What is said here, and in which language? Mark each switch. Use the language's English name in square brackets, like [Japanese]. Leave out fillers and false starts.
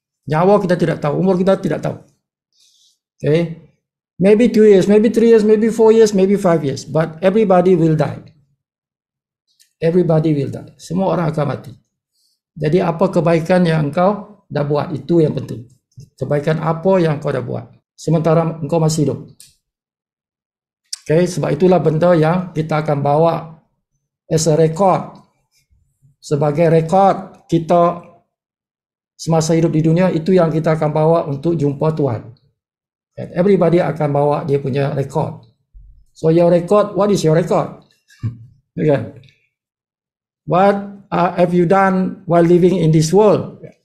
[Malay] Nyawa kita tidak tahu, umur kita tidak tahu. [English] Okay, maybe 2 years, maybe 3 years, maybe 4 years, maybe 5 years, but everybody will die. Everybody will die. [Malay] Semua orang akan mati. Jadi apa kebaikan yang engkau dah buat, itu yang penting. Kebaikan apa yang engkau dah buat sementara engkau masih hidup. Okay, sebab itulah benda yang kita akan bawa [English] as a record. [Malay] Sebagai rekod kita semasa hidup di dunia, itu yang kita akan bawa untuk jumpa Tuhan. [English] And everybody [Malay] akan bawa dia punya rekod. [English] So your record, what is your record? Okay. What have you done while living in this world?